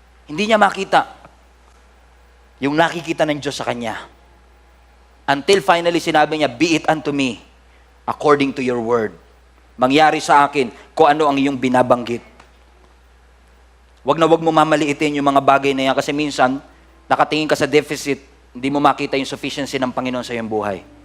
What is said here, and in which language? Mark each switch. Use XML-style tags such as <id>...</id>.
<tl>Hindi niya makita yung nakikita ng Diyos sa kanya.</tl> <en>Until finally</en> <tl>sinabi niya,</tl> <en>be it unto me according to your word.</en> <tl>Mangyari sa akin kung ano ang iyong binabanggit. Wag na wag mo mamaliitin yung mga bagay na yan kasi minsan, nakatingin ka sa deficit, hindi mo makita yung sufficiency ng Panginoon sa iyong buhay.</tl>